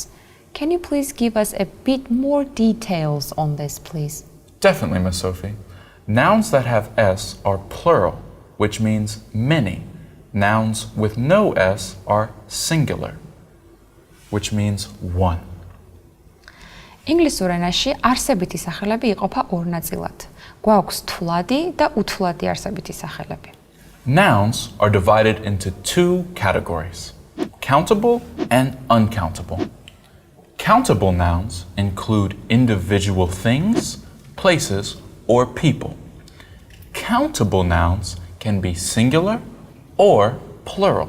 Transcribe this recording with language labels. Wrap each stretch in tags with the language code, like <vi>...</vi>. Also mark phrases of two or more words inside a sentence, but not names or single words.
<en>Can you please give us a bit more details on this, please? Definitely, Miss Sophie. Nouns that have S are plural, which means many. Nouns with no S are singular, which means one.</en> <ka>ინგლისურ ენაში არსებითი სახელები იყოფა ორ ნაწილად. გვაქვს თვლადი და უთვლადი არსებითი სახელები.</ka> <en>Nouns are divided into 2 categories, countable and uncountable. Countable nouns include individual things, places, or people. Countable nouns can be singular or plural.</en>